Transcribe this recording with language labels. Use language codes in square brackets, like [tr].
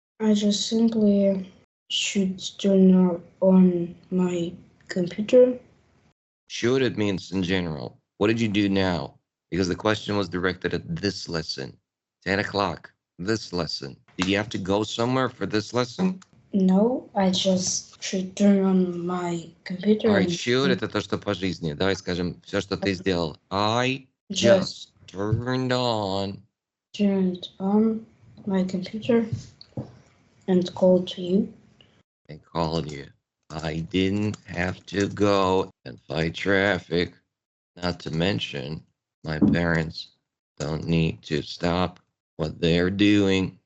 [en] I just simply should turn on my computer. Should it means in general. What did you do now? Because the question was directed at this lesson. 10 o'clock, this lesson. Did you have to go somewhere for this lesson? No, I just should turn on my computer All right, and [ru] should это то, что по жизни. Давай скажем все, что ты сделал. [en] I just just turned on. turned on my computer and called to you. And called you. I didn't have to go and fight traffic. Not to mention, my parents don't need to stop what they're doing.